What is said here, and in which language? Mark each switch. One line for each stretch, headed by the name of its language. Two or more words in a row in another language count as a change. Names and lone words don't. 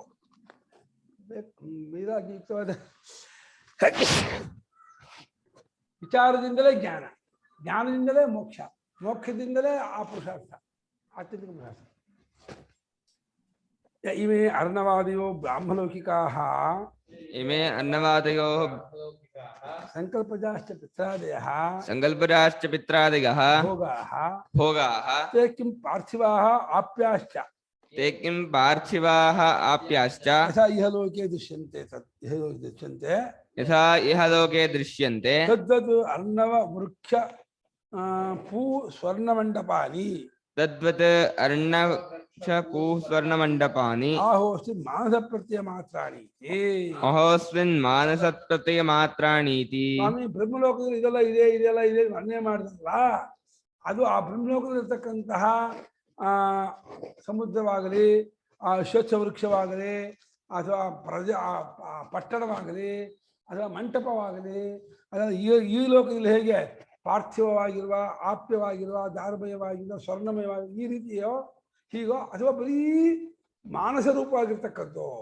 Kannada: ವೈರಾಗ್ಯಯುಕ್ತವಾದ ವಿಚಾರದಿಂದಲೇ ಜ್ಞಾನ, ಜ್ಞಾನದಿಂದಲೇ ಮೋಕ್ಷ, ಮೋಕ್ಷದಿಂದಲೇ ಆ ಪುರುಷಾರ್ಥ, ಆತ್ಮಿಕ ಪುರುಷಾರ್ಥ.
Sanskrit: ಇಮೇ ಅರ್ಣವಾದಿಯೋ ಬ್ರಾಹ್ಮಲೌಕಿಕಾಃ, ಇಮೇ ಅನ್ನವಾದಯೋ ಸಂಕಲ್ಪಜಾಶ್ಚ ಪಿತ್ರಾದಯಃ, ಸಂಕಲ್ಪಜಾಶ್ಚ ಪಿತ್ರಾದಯಃ ಭೋಗಾಃ, ಭೋಗಾಃ ತೇ ಕಿಂ ಪಾರ್ಥಿವಾಃ ಆಪ್ಯಾಶ್ಚ, ತೇ ಕಿಂ ಪಾರ್ಥಿವಾಃ ಆಪ್ಯಾಶ್ಚ, ಯಥಾ ಇಹಲೋಕೆ ದೃಶ್ಯಂತೆ ಇಹಲೋಕೆ ದೃಶ್ಯಂತೆ ಯಥಾ ಇಹಲೋಕೆ ದೃಶ್ಯಂತೆ ತದ್ವದ್ ಅರ್ಣವ ವೃಕ್ಷ ಪೂ ಸ್ವರ್ಣಮಂಡಪಾನಿ, ತದ್ವತ್ ಅರ್ಣವಕ್ಷ ಪೂ ಸ್ವರ್ಣಮಂಡಪಾನಿ, ಆಹೋಸ್ತಿ ಮಾನಸ ಪ್ರತ್ಯಯ ಮಾತ್ರಾಣಿ. ಅಹೋಸ್ಮಿನ್ ಮಾನಸ ಪ್ರತ್ಯಯ ಮಾತ್ರಾಣೀತಿ.
Kannada: ಸ್ವಾಮಿ, ಬ್ರಹ್ಮಲೋಕದಲ್ಲಿ ಇದೆಲ್ಲ ಇದೆ, ಇದೆಲ್ಲ ಇದೆ ವರ್ಣನೆ ಮಾಡಿದ್ರಲ್ಲ, ಅದು ಆ ಬ್ರಹ್ಮಲೋಕದಲ್ಲಿರ್ತಕ್ಕಂತಹ ಸಮುದ್ರವಾಗಲಿ, ಆ ಸ್ವಚ್ಛ ವೃಕ್ಷವಾಗಲಿ, ಅಥವಾ ಪಟ್ಟಣವಾಗಲಿ, ಅಥವಾ ಮಂಟಪವಾಗಲಿ, ಅದರ ಈ ಲೋಕದಲ್ಲಿ ಹೇಗೆ ಪಾರ್ಥಿವವಾಗಿರುವ, ಆಪ್ಯವಾಗಿರುವ, ದಾರ್ಮಯವಾಗಿರುವ, ಸ್ವರ್ಣಮಯವಾಗಿ ಈ ರೀತಿಯೋ ಹೀಗೋ, ಅಥವಾ ಬರೀ ಮಾನಸರೂಪವಾಗಿರ್ತಕ್ಕಂಥ